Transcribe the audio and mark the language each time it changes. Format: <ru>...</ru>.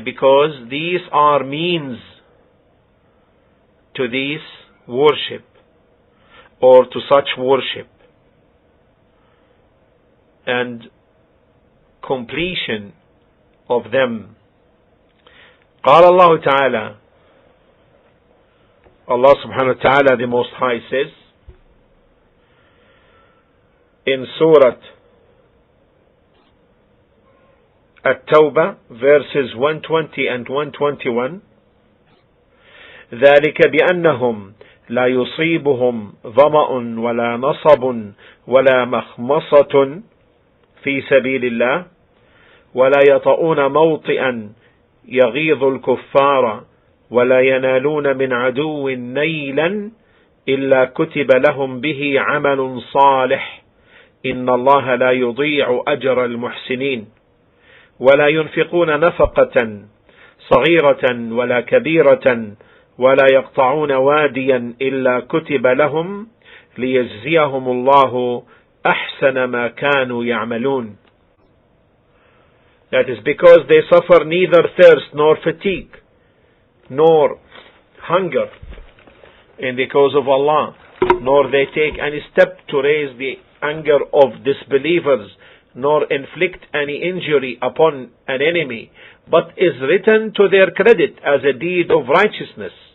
<en>Because these are means to this worship or to such worship, and completion of them.</en> <ar>قال الله تعالى,</ar> <en>Allah subhanahu wa ta'ala, the Most High, says in Surah At-Tawbah, verses 120 and 121,</en> <ar>ذلك بأنهم لا يصيبهم ظمأ ولا نصب ولا مخمصة في سبيل الله ولا يطؤون موطئا يغيظ الكفار ولا ينالون من عدو نيلا إلا كتب لهم به عمل صالح إن الله لا يضيع أجر المحسنين ولا ينفقون نفقة صغيرة ولا كبيرة ولا يقطعون واديا إلا كتب لهم ليجزيهم الله أحسن ما كانوا يعملون.</ar> <en>That is because they suffer neither thirst nor fatigue nor hunger in the cause of Allah, nor they take any step to raise the anger of disbelievers, nor inflict any injury upon an enemy, but is written to their credit as a deed of righteousness.</en>